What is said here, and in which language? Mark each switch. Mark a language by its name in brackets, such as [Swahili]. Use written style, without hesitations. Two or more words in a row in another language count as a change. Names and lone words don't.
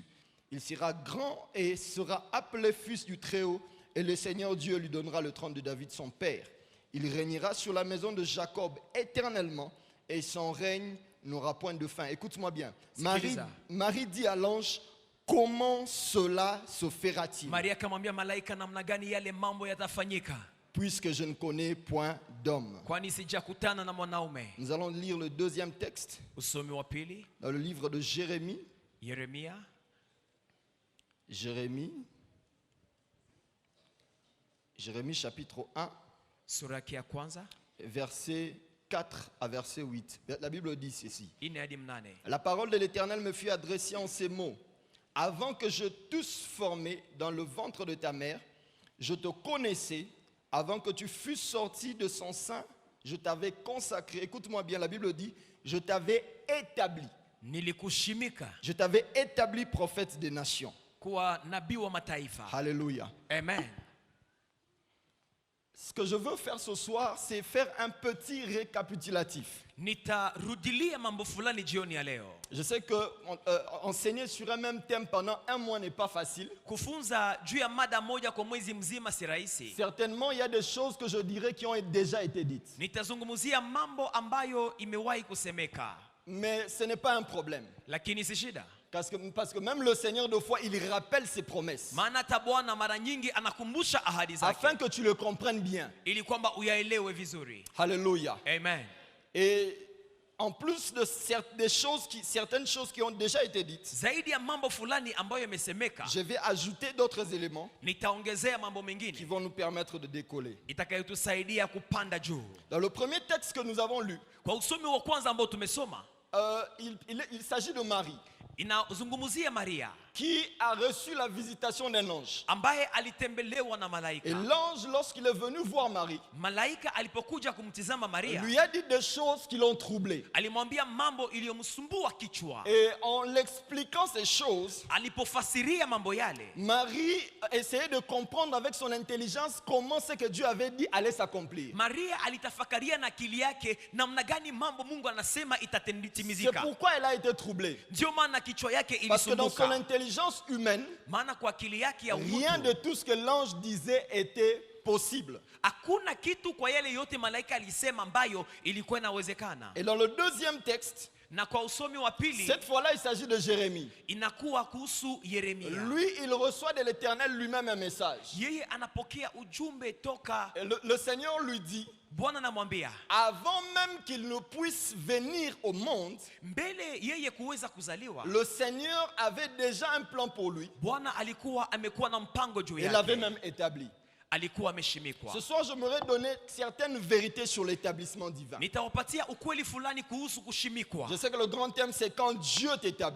[French] Il sera grand et sera appelé fils du Très-Haut, et le Seigneur Dieu lui donnera le trône de David son père. Il régnera sur la maison de Jacob éternellement, et son règne n'aura point de fin. Écoute-moi bien. Marie dit à l'ange: Comment cela se fera-t-il? [Swahili] Maria akamwambia malaika, namna gani yale mambo yatafanyika? [French] Puisque je ne connais point d'homme. [Swahili] Kwani sijakutana na mwanaume. [French] Nous allons lire le deuxième texte [Swahili] Usomi wa pili, [French] dans le livre de Jérémie. [Swahili] Yeremia [French] Jérémie chapitre 1, [Swahili] sura yake ya kwanza [French] verset 4 à verset 8. La Bible dit ceci. [Swahili] 4 hadi 8. [French] La parole de l'Éternel me fut adressée en ces mots. Avant que je t'eusse formé dans le ventre de ta mère, je te connaissais. Avant que tu fusses sorti de son sein, je t'avais consacré. Écoute-moi bien, la Bible dit: je t'avais établi. [Swahili] Nilikushimika [French] Je t'avais établi prophète des nations. [Swahili] kuwa nabii wa mataifa. [French] Alléluia. Amen. Ce que je veux faire ce soir, c'est faire un petit récapitulatif. [Swahili] Nitarudilia mambo fulani jioni ya leo. [French] Je sais que enseigner sur un même thème pendant un mois n'est pas facile. [Swahili] Kufunza juu ya mada moja kwa mwezi mzima si rahisi. [French] Certainement, il y a des choses que je dirais qui ont déjà été dites. [Swahili] Nitazungumzia mambo ambayo imewahi kusemeka. [French] Mais ce n'est pas un problème. [Swahili] Lakini si shida. [French] Parce que même le Seigneur, de fois, il rappelle ses promesses. [Swahili] Maana hata Bwana mara nyingi anakumbusha ahadi zake. [French] Afin que tu le comprennes bien. [Swahili] Ili kwamba uyaelewe vizuri. [French] Alléluia. Amen. Et en plus de certaines choses qui ont déjà été dites, [Swahili] Zaidi ya mambo fulani ambayo yamesemeka, [French] je vais ajouter d'autres éléments [Swahili] nitaongezea mambo [French] qui [Swahili] mengine [French] vont nous permettre de décoller. [Swahili] itakayotusaidia kupanda juu. [French] Dans le premier texte que nous avons lu, [Swahili] Kwa usomi wa kwanza ambao tumesoma, [French] il s'agit de Marie [Swahili] inazungumzia Maria [French] qui a reçu la visitation d'un ange. [Swahili] ambaye alitembelewa na [French] Et [Swahili] malaika. [French] l'ange, lorsqu'il est venu voir Marie, [Swahili] Malaika alipokuja kumtizama Maria, [French] lui a dit des choses qui l'ont troublée. [Swahili] alimwambia mambo iliyomsumbua kichwa. [French] Et en l'expliquant ces choses, [Swahili] Alipofasiria mambo yale, [French] Marie essayait de comprendre avec son intelligence comment ce que Dieu avait dit allait s'accomplir. [Swahili] Maria alitafakaria na akili yake namna gani mambo Mungu anasema [French] C'est [Swahili] itatimizika. [French] pourquoi elle a été troublée. [Swahili] Ndio maana kichwa yake [French] Parce que dans son [Swahili] ilisumbuka. [French] intelligence humaine, [Swahili] Maana kwa akili yake ya [French] rien de [Swahili] utu, [French] tout ce que l'ange disait était possible. [Swahili] hakuna kitu kwa yale yote malaika alisema ambayo ilikuwa inawezekana. [French] Et dans le deuxième texte, [Swahili] Na kwa usomi wa pili [French] cette fois-là, il s'agit de Jérémie. [Swahili] inakuwa kuhusu Yeremia. [French] Lui, il reçoit de l'Éternel lui-même un message. [Swahili] Yeye anapokea ujumbe toka [French] Et le Seigneur lui dit, [Swahili] Bwana, anamwambia [French] avant même qu'il ne puisse venir au monde, [Swahili] mbele yeye kuweza kuzaliwa, [French] le Seigneur avait déjà un plan pour lui. [Swahili] Bwana alikuwa amekuwa na mpango juu [French] Il l'avait [Swahili] yake, [French] même établi. [Swahili] alikuwa ameshimikwa. [French] Ce soir, j'aimerais donner certaines vérités sur l'établissement divin. [Swahili] Nitawapatia ukweli fulani kuhusu kushimikwa. [French] Je sais que le grand thème, c'est quand Dieu t'établit.